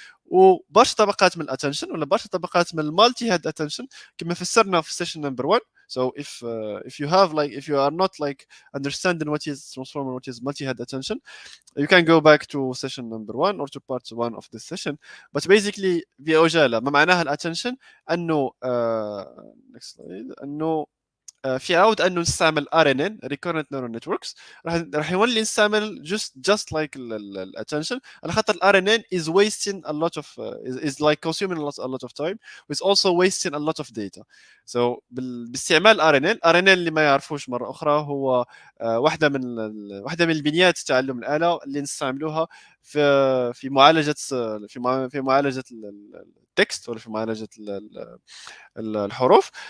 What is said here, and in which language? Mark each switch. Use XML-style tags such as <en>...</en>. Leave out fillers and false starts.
<ar>وبرشا طبقات من الاتنشن ولا برشا طبقات من المالتي هاد اتنشن كما فسرنا في سيشن نمبر 1.</ar> <en>So if you are not like understanding what is transformer, what is multi-head attention, you can go back to session number 1 or to part 1 of this session. But basically</en> <ar>بعجالة ما معناها الاتنشن انه</ar> <en>next slide</en> <ar>انه في عود انه نستعمل ار ان ان</ar> <en>recurrent neural networks.</en> <ar>راح يولي نستعمل</ar> <en>just like</en> <ar>الاتنشن على خاطر الار ان ان</ar> <en>is wasting a lot of is like consuming a lot of time with also wasting a lot of data.</en> <ar>So باستعمال الار ان ان اللي ما يعرفوش مره اخرى هو واحده من البنيات تعلم الاله اللي نستعملوها في معالجه في معالجه التكست ولا في معالجه الحروف.</ar>